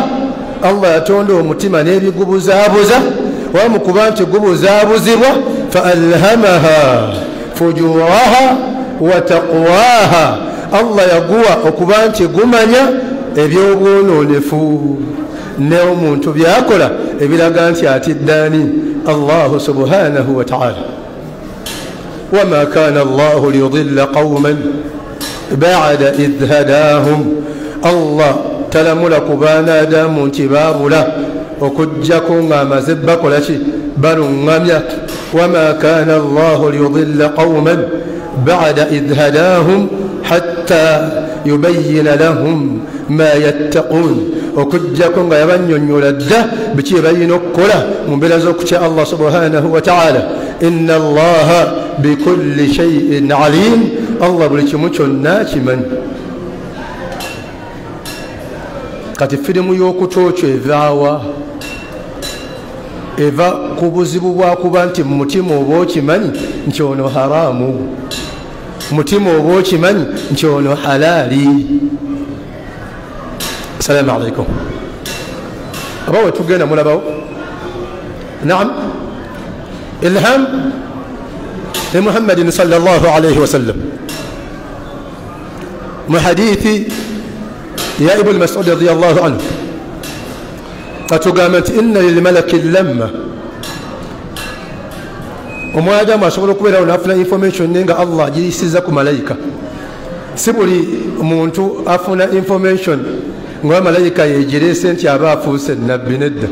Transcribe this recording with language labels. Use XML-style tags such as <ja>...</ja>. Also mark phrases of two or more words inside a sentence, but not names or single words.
<lg>Allah yatonda omutima n'ebigubuzaabuza wamu kuba nti gubuzaabuzibwa</lg> <ar>فألهمها فجورها وتقواها.</ar> <lg>Allah yaguwa okuba nti gumanya ebyobwonoonefu n'omuntu byakola ebiraga nti atiddaani</lg> <ar>الله سبحانه وتعالى. وما كان الله ليضل قوما بعد إذ هداهم.</ar> <lg>Allah talamula ku baana Adamu nti baabula okujjako ng'amaze bakola ki baluŋŋamya.</lg> <ar>وما كان الله ليضل قوما بعد إذ هداهم حتى يبين لهم ما يتقون.</ar> <lg>okujjako nga yabannyonnyola dda biki bye balina okukola mu mbeera z'okutya</lg> <ar>الله سبحانه وتعالى. إن الله بكل شيء عليم.</ar> <lg>Allah buli kimu kyonna kimanyi. Kati firimu y'okutooca evaawa eva ku buzibu bwakuba nti mu mutima oba okimanyi nti ono haraamu, mutima oba okimanyi nti ono halaali.</lg> <ar>السلام عليكم.</ar> <lg>Aba we tugenda mulabawo. Naam.</lg> <ar>إلهام لمحمد صلى الله عليه وسلم</ar> <lg>mu hadithi ya Ibn Mas'ud</lg> <ar>رضي الله عنه</ar> <lg>atugamba nti</lg> <ar>إن للملك لمة.</ar> <lg>Omwadamu asobola okubeerawo n'afuna information nga Allah agiyisiza ku malayika. Si buli muntu afuna information nga malayika yegireese nti aba afuuse nabbi nedda.</lg>